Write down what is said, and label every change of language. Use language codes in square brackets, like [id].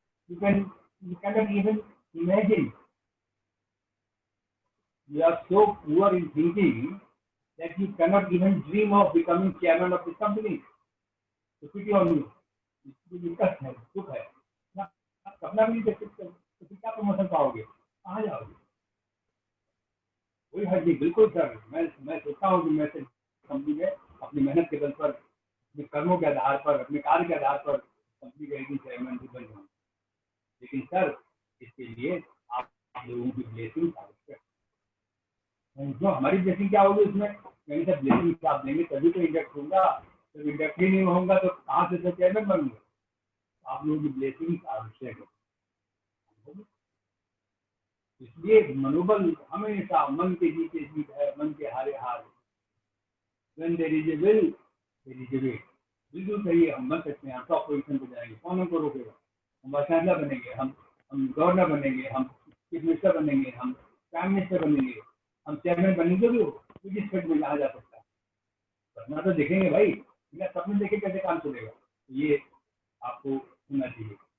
[en] You cannot even imagine. You are so poor in thinking that you cannot even dream of becoming chairman of this company. तो pity on you. [hi] दिक्कत है, दुख है ना, सपना भी नहीं देख सकते तो फिर क्या प्रमोशन पाओगे, कहाँ जाओगे? कोई हर्ज नहीं, बिल्कुल सर। मैं सोचता हूँ कि मैं कंपनी में अपनी मेहनत के बल पर, अपने कर्मों के आधार पर, अपने कार्य के आधार पर कंपनी का एक दिन चेयरमैन भी बन जाऊँ। लेकिन सर इसके लिए आप लोगों की ब्लेसिंग आवश्यक है। जो हमारी ब्लेसिंग क्या होगी उसमें, कहीं से ब्लेसिंग आप देंगे तभी तो इंडक्ट होगा, जब इंडक्ट ही नहीं होगा तो कहाँ से चेयरमैन बनूंगा? आप लोगों की ब्लेसिंग आवश्यक है। इसलिए मनोबल हमेशा मन के जीते जीत है, मन के हारे हार। [en] When there is a will, there is a way। [hi] बिल्कुल सही है, हम बन सकते हैं, हम टॉप पोजीशन पे जाएंगे, कौन हमको रोकेगा? हम वाइस चांसलर बनेंगे, हम गवर्नर बनेंगे, हम चीफ मिनिस्टर बनेंगे, हम प्राइम मिनिस्टर बनेंगे, हम चेयरमैन बनेंगे भी हो, जिस स्टेट में कहा जा सकता है। सपना तो देखेंगे भाई, बिना सपने देखे कैसे काम चलेगा? ये आपको होना चाहिए।